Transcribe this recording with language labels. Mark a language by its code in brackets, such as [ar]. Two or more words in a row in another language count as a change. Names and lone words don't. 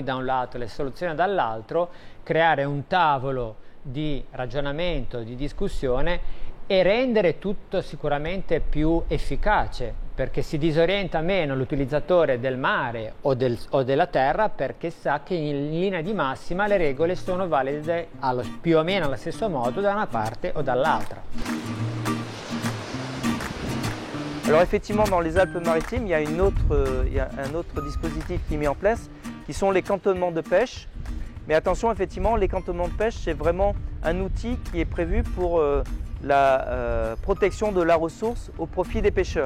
[it] da un lato, le soluzioni dall'altro, creare un tavolo di ragionamento, di discussione e rendere tutto sicuramente più efficace, perché si disorienta meno l'utilizzatore del mare o della terra, perché sa che in linea di massima le regole sono valide più o meno allo stesso modo da una parte o dall'altra. [fr] Alors effectivement, dans les Alpes-Maritimes, il y a un autre dispositif qui est mis en place, qui sont les cantonnements de pêche. Mais attention, effectivement, les cantonnements de pêche, c'est vraiment un outil qui est prévu pour la protection de la ressource au profit des pêcheurs.